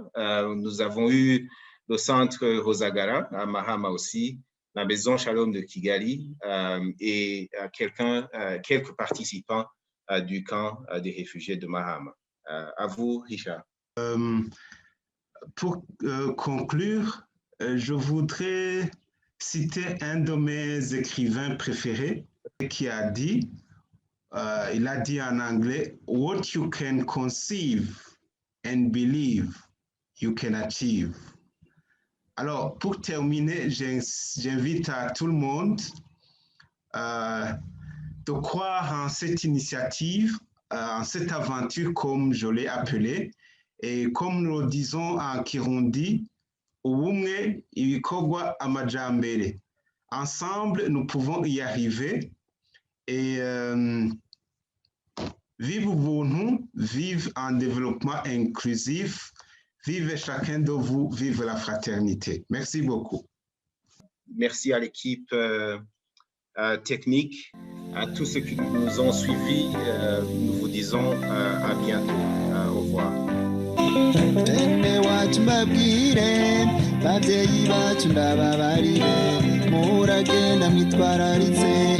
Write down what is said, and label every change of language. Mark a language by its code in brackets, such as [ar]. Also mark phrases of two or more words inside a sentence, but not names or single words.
[fr] Nous avons eu le centre Rosagara à Mahama aussi, la maison Shalom de Kigali et quelques participants du camp des réfugiés de Mahama. À vous, Richard. Pour conclure, je voudrais citer un de mes écrivains préférés qui a dit, il a dit en anglais, [en] "What you can conceive and believe, you can achieve." [fr] Alors, pour terminer, j'invite à tout le monde de croire en cette initiative, en cette aventure, comme je l'ai appelée, et comme nous le disons en Kirundi, [rn] ubumwe ibikorwa amajambere. [fr] Ensemble, nous pouvons y arriver et vive Ubuntu, vive un développement inclusif, vive chacun de vous, vive la fraternité. Merci beaucoup. Merci à l'équipe technique, à tous ceux qui nous ont suivis. Nous vous disons à bientôt. Au revoir. [rw] Bene wacu mbabwire, babyeyi bacu ndababarire, muragenda mwitwararitse